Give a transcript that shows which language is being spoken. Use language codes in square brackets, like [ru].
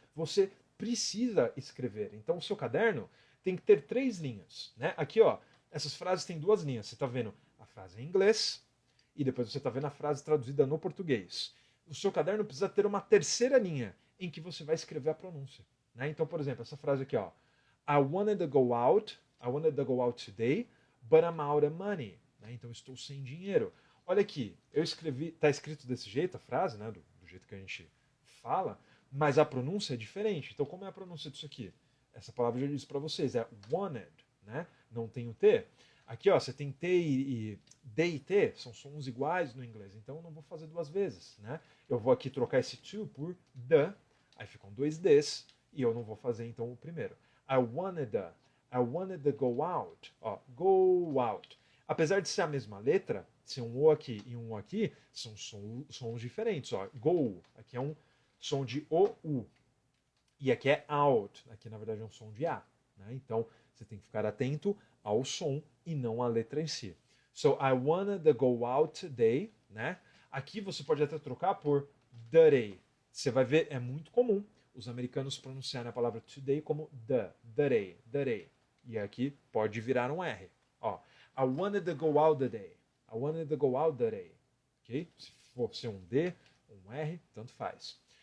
[pt] Você precisa escrever. Então o seu caderno tem que ter 3 linhas, né? Aqui, ó, essas frases têm 2 linhas. Você está vendo a frase em inglês e depois você está vendo a frase traduzida no português. O seu caderno precisa ter uma terceira linha em que você vai escrever a pronúncia. Né? Então, por exemplo, essa frase aqui, ó. [en] I wanted to go out today, but I'm out of money. [pt] Né? Então, estou sem dinheiro. Olha aqui, eu escrevi, tá escrito desse jeito a frase, né? Do jeito que a gente fala, mas a pronúncia é diferente. Então, como é a pronúncia disso aqui? Essa palavra eu já disse para vocês, é wanted, né? Não tem o T. Aqui, ó, você tem T e D e T, são sons iguais no inglês, então eu não vou fazer 2 vezes, né? Eu vou aqui trocar esse to por the, aí ficam 2 Ds, e eu não vou fazer então o primeiro. [en] I wanted to go out, ó, go out. [pt] Apesar de ser a mesma letra, ser um O aqui e um O aqui, são sons diferentes, ó. Go, aqui é um som de O, U. E aqui é out, aqui na verdade é um som de A. Né? Então, você tem que ficar atento ao som e não à letra em si. [en] So, I wanted to go out today, né? [pt] Aqui você pode até trocar por today. Você vai ver, é muito comum os americanos pronunciarem a palavra today como today. E aqui pode virar um R. [en] Ó, I wanted to go out today. I wanted to go out today. Ok? [pt] Se for ser um D, um R, tanto faz.